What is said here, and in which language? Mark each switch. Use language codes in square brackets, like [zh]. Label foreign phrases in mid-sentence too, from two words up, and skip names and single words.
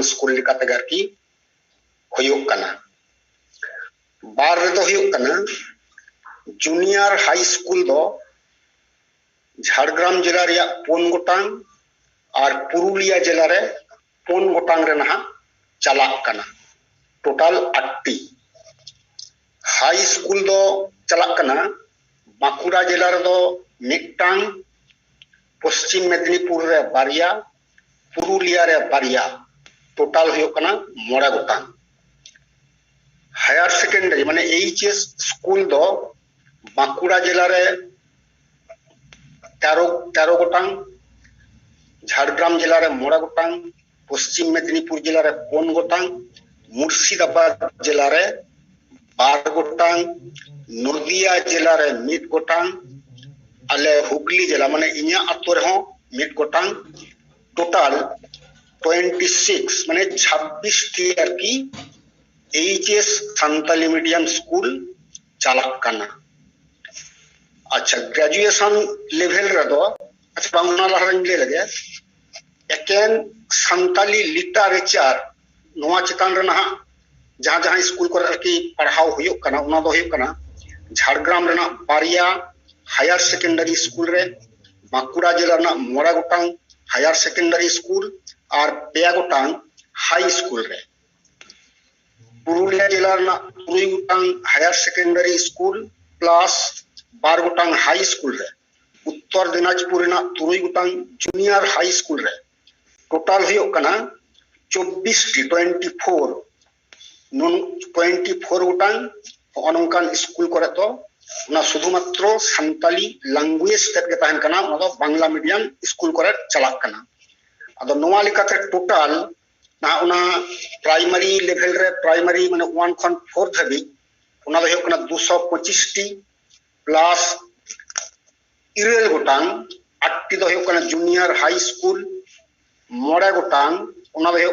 [sat] स्कूल लिकाते गारकी होयोग कना बार रे दो होयोग कना [en] junior high school [sat] दो झारग्राम जिला रे 4 गोटांग और पुरुलिया जिला रे 4 गोटांग रे नहा चला कना टोटल 8 [en] high school [sat] दो चला कना बांकुड़ा जिला रे दो मिटांग पश्चिम मेदिनीपुर रे बारिया पुरुलिया रे बारिया टोटल होयो कना 9 गोटांग [en] higher secondary [sat] माने [en] HS school [sat] दो बांकुड़ा जिला रे 13 गोटांग, झारग्राम जिला रे 9 गोटांग, पश्चिम मेदिनीपुर जिला रे 5 गोटांग, मुर्शिदाबाद जिला रे 12 गोटांग, नदिया जिला रे 1 गोटांग, आले हुगली जिला माने इन्या अतो रे हो 1 गोटांग, टोटल 26 माने 26 टी की एचएस संताली [en] medium school [sat] चालक करना। अच्छा [en] graduation level [sat] रे दो अच्छा बांगना लहरन ले लगे एकेन [en] Santali literature [sat] नोआ चितान रे ना जहां जहां स्कूल को की पढ़ाव हुयो कना उना दो हुयो कना झारग्राम रे ना बारिया [en] higher secondary school [sat] रे, बांकुड़ा जिला ना 9 गोटांग [en] higher secondary school [sat] और 2 गोटांग [en] high school [sat] रे, पुरुलिया जिला ना 3 गोटांग [en] higher secondary school [sat] प्लस 12 गोटांग [en] high school [sat] रे, उत्तर दिनाजपुर ना 3 गोटांग [en] junior high school [sat] रे, टोटल हुयो कना 24 गोटांग अनंकान स्कूल करे तो ना शुधुमात्र [en] Santali language [sat] तेट के तहन कना ना दो बांग्ला [en] medium school [sat] करे चलाक कना। अदो नोआ लिकाते टोटल ना उना [en] primary level [sat] रे प्राइमरी माने 1 खन 4 धाबी उना दो हुयो कना 225 टी प्लस 9 गोटांग 8 टी दो हुयो कना [en] junior high school, [sat] 9 गोटांग उना दो हुयो